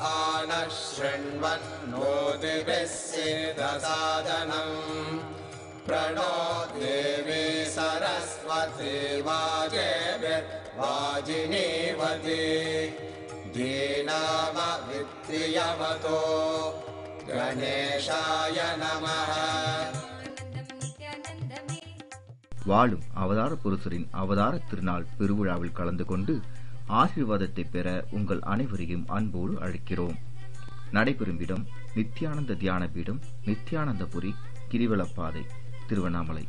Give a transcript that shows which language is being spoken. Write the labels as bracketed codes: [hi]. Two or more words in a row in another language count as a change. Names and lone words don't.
[sa] आनशृण्वन्नोतिभिः सीदसादनम् प्रणो देवी सरस्वती वाजेभिर्वाजिनीवती धीनामवित्रियवतो गणेशाय नमः. [ta] வாழும் அவதார புருஷரின் அவதார திருநாள் பெருவிழாவில் கலந்து கொண்டு ஆசீர்வாதத்தை பெற உங்கள் அனைவரையும் அன்போடு அழைக்கிறோம். நடைபெறும் இடம் நித்யானந்த தியான பீடம், நித்யானந்தபுரி, கிரிவலப்பாதை, திருவண்ணாமலை.